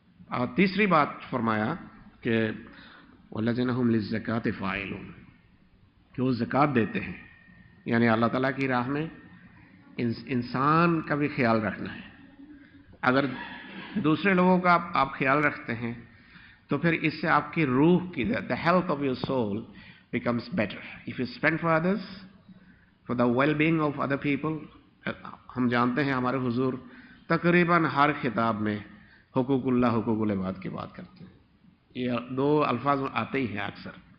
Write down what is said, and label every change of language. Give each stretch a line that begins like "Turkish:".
Urdu: اور تیسری بات فرمایا کہ
Arabic: والذین هم للزکاۃ فاعلون،
Urdu: کہ وہ زکوٰۃ دیتے ہیں، یعنی اللہ تعالیٰ کی راہ میں انسان کا بھی خیال رکھنا ہے. اگر دوسرے لوگوں کا آپ خیال رکھتے ہیں تو پھر اس سے آپ کی روح کی
English: the health of your soul becomes better. If you spend for others, for the well-being of other people.
Urdu: ہم جانتے ہیں ہمارے حضور تقریباً ہر خطاب میں حقوق اللہ، حقوق العباد کی بات کرتے ہیں. یہ دو الفاظ آتے ہی ہیں اکثر.